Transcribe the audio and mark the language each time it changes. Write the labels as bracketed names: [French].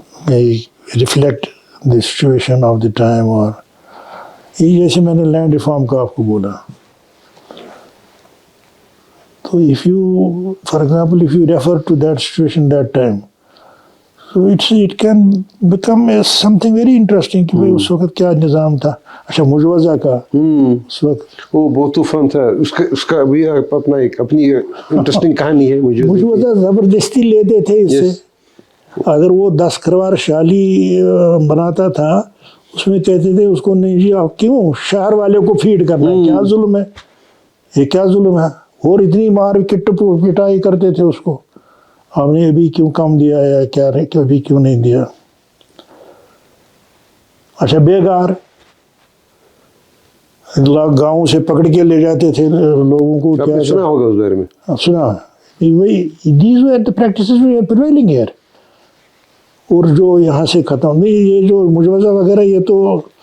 [English] Reflect the situation of the time. [Urdu] اور یہ جیسے میں نے لینڈ ریفارم کا آپ کو بولا, تو [English] if you, for example, if you refer to that situation that time, so it can become something very interesting [Urdu] کہ اس وقت کیا نظام تھا. اچھا مجوزہ کا اس وقت وہ بہت طوفان تھا, اس کا بھی اپنا ایک اپنی انٹرسٹنگ کہانی ہے. مجوزہ زبردستی لیتے تھے اس سے. اگر وہ 10 کروڑ شالی بناتا تھا اس میں کہتے تھے اس کو نہیں جی آپ کیوں شہر والے کو فیڈ کرنا ہے, کیا ظلم ہے, یہ کیا ظلم ہے. اور اتنی مار پٹائی کرتے تھے اس کو, آپ نے ابھی کیوں کم دیا یا کیا ابھی کیوں نہیں دیا. اچھا بیگار گاؤں سے پکڑ کے لے جاتے تھے لوگوں کو. کیا سنا ہوگا اس بارے میں, سنا. [English] These were the practices prevailing here. [Urdu] اور جو یہاں سے ختم نہیں, یہ جو مجوزہ وغیرہ یہ تو